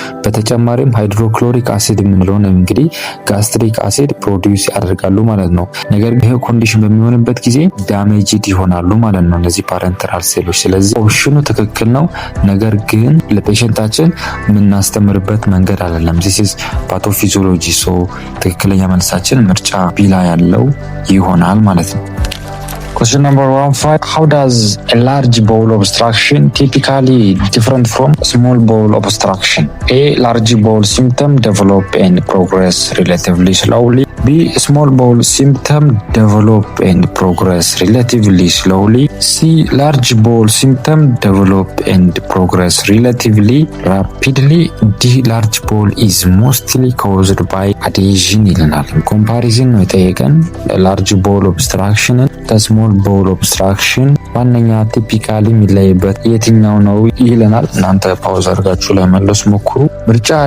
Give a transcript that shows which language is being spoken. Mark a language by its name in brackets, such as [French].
[Amharic] በተጨማሪም ሃይድሮክሎሪክ አሲድ የምንለው ነው እንግዲህ ጋስትሪክ አሲድ ፕሮዲዩስ ያደርጋሉ ማለት ነው። ነገር ግን ይሄ ኮንዲሽን በሚሆንበት ጊዜ ዳሜጅድ ይሆናሉ ማለት ነው እነዚህ ፓሬንተራል ሴሎች። ስለዚህ ኦፕሽኑ ትክክል ነው፣ ነገር ግን ለፔሸንታችን የምናስተምርበት መንገድ አይደለም። [English] ዚስ ኢዝ ፓቶፊዚዮሎጂ። [Amharic] ሶ ትክክለኛ መልሳችን ምርጫ ቢ ላይ ያለው ይሆናል ማለት ነው። [English] Question number 15. How does a large bowel obstruction typically different from small bowel obstruction? A. Large bowel symptom develop and progress relatively slowly. B. Small bowel symptom develop and progress relatively slowly. C. Large bowel symptom develop and progress relatively rapidly. D. Large bowel is mostly caused by adhesion [Amharic] ይለናል። ኮምፓሪዝን ነው የጠየቀን large bowel obstruction ከስሞል ቦል ኦብስትራክሽን ዋነኛ ቲፒካሊ የሚለይበት የትኛው ነው ይለናል። እናንተ ፓውዝ አድርጋችሁ ለመለስ ሞክሩ። ምርጫ